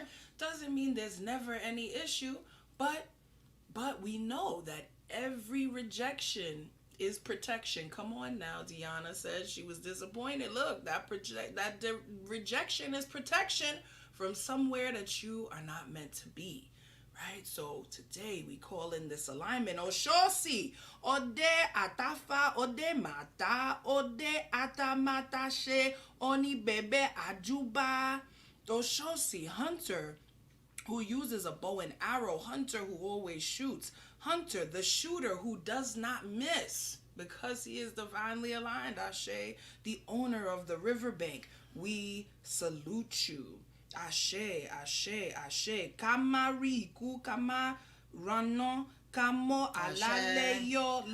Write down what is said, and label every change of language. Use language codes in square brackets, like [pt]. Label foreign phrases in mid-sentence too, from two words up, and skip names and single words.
[en] Doesn't mean there's never any issue, but we know that every rejection is protection. Come on now, Deanna said she was disappointed. Look, that rejection is protection from somewhere that you are not meant to be. Right? So today we call in this alignment. [yo] Oshosi, ode atafa, ode mata, ode atamata she, oni bebe ajuba. Oshosi, [en] hunter, who uses a bow and arrow, hunter who always shoots, hunter, the shooter who does not miss because he is divinely aligned, [yo] Ashe, [en] the owner of the riverbank. We salute you. [yo] Ashe, Ashe, Ashe, Kamari, Kukama, Rano, Kamo, Alaleyo.